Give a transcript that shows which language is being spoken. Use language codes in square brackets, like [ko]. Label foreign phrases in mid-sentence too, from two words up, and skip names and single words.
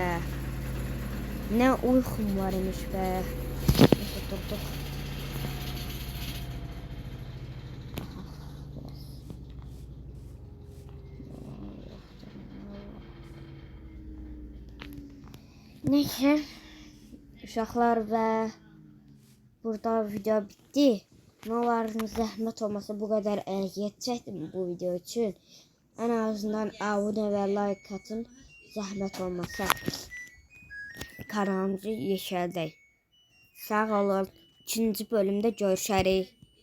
[tr] Ne uykum varmış be. Oturduk. Neyse. [az] Uşaqlar və burada video bitti. Ne var zəhmət olmasa bu qədər əziyyət çəkdim bu video üçün. [tr] En azından abone ve like atın. [az] Zəhmət olmasa kanalımızı yeşərdək. Sağ olun. 2-ci bölümdə görüşərik.